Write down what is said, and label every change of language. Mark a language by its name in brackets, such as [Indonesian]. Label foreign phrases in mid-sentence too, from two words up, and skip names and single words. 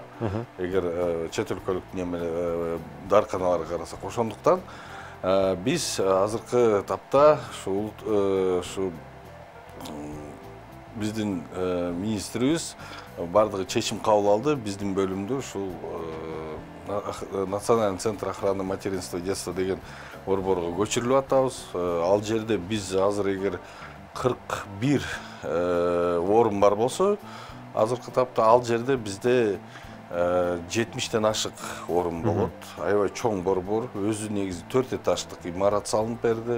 [Kyrgyz] Эгер чет өлкөлүк дарканаларга карасак, ошондуктан биз азыркы тапта ушу биздин министрибиз бардыгы чечим кабыл алды. Биздин бөлүмдү ушул [Russian] Национальный центр охраны материнства и детства [Kyrgyz] деген борборго көчүрүлүп атабыз. Ал жерде биз азыр эгер 41 орун бар болсо, азыркы тапта ал жерде бизде 70тен ашык орун болот. Аябай чоң борбор, өзү негизи 4 этаждык имарат салынып берди.